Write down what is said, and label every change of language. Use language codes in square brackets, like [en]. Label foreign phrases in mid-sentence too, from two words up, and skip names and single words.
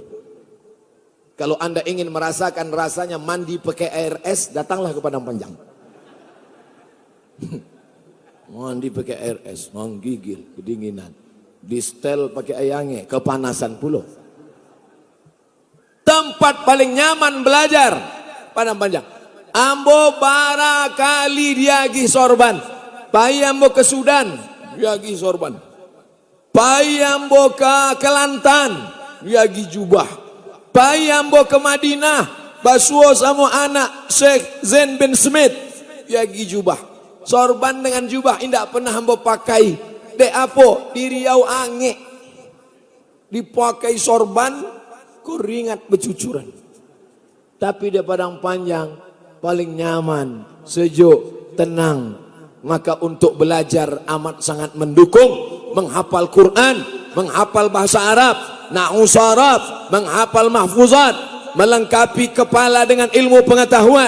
[id] Kalau Anda ingin merasakan rasanya mandi pakai air es, datanglah ke padang panjang. Mandi pakai air es, menggigil, kedinginan. Distel pakai ayange, kepanasan pulau. Tempat paling nyaman belajar, padang panjang. [min] Ambo barakali diagi sorban. Pai ambo ke Sudan, diagi sorban. Pai ambo ke Kelantan, diagi jubah. Pai ambo ke Madinah, basuo sama anak Syekh Zain bin Smith, diagi jubah. Sorban dengan jubah indak pernah ambo pakai. Dek apo di Riau Ange dipakai sorban, keringat bercucuran. [id] Tapi di padang panjang paling nyaman, sejuk, tenang. Maka untuk belajar amat sangat mendukung. Menghafal Quran, menghafal bahasa Arab, nahwu saraf, menghafal mahfuzat, melengkapi kepala dengan ilmu pengetahuan.